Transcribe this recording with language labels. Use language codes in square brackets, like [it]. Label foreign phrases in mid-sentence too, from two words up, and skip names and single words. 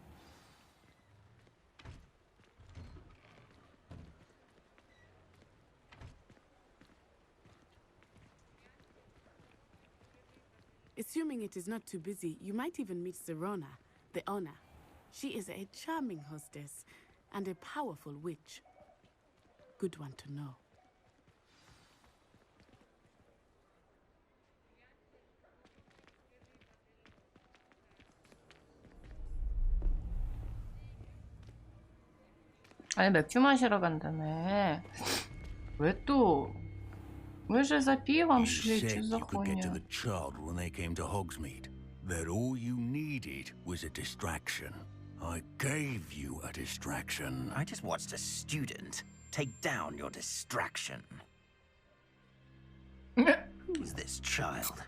[en] Assuming it is not too busy, you might even meet Serona, the owner. She is a charming hostess and a powerful witch. Good one to know. [ko] 아니 맥주 마시러 간다며. 왜 또? [ru] Мы же за пивом шли, что за хуйня? [en] The child when they came to Hogsmeade. That all you needed was a distraction. I gave you a distraction. I just watched a student take down your distraction. Who's this child?